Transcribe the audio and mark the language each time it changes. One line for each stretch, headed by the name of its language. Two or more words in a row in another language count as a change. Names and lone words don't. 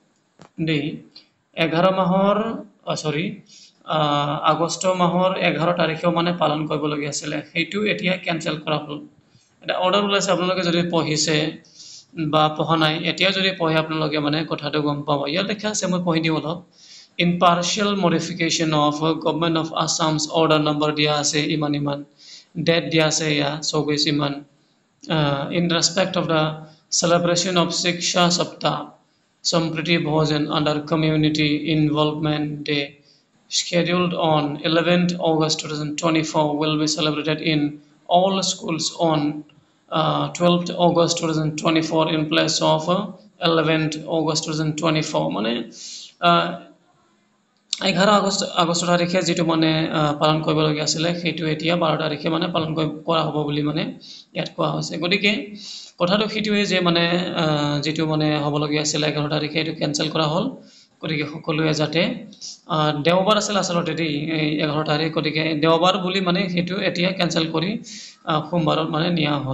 Assamese: আগষ্ট মাহৰ 11 তাৰিখেও পালন কৰিবলগীয়া আছিলে। সেইটো এতিয়া কেনচেল কৰা হ'ল। এটা অৰ্ডাৰ ওলাইছে, আপোনালোকে যদি পঢ়িছে বা পঢ়া নাই, এতিয়া যদি পঢ়ে আপোনালোকে কথাটো গম পাব। ইয়াত লিখা আছে, মই পঢ়ি দিওঁ অলপ।
English: In partial modification of Government of Assam's order number
Assamese: দিয়া আছে ইমান, date দিয়া আছে 24 ইমান.
English: In respect of the celebration of Shiksha Saptah, Sampriti Bhojan under Community Involvement Day, scheduled on 11th August 2024, will be celebrated in all schools on 12th August 2024 in place of 11th August 2024.
Assamese: 11 আগষ্ট তাৰিখে যিটো পালন কৰিবলগীয়া আছিলে সেইটো এতিয়া 12 তাৰিখে পালন কৰা হ'ব বুলি ইয়াত কোৱা হৈছে। গতিকে কথাটো সেইটোৱে যে যিটো হ'বলগীয়া আছিলে 11 তাৰিখে এইটো কেনচেল কৰা হ'ল। গতিকে সকলোৱে যাতে দেওবাৰ আছিল আচলতে এই 11 তাৰিখ, গতিকে দেওবাৰ বুলি সেইটো এতিয়া কেনচেল কৰি সোমবাৰত নিয়া হ'ল।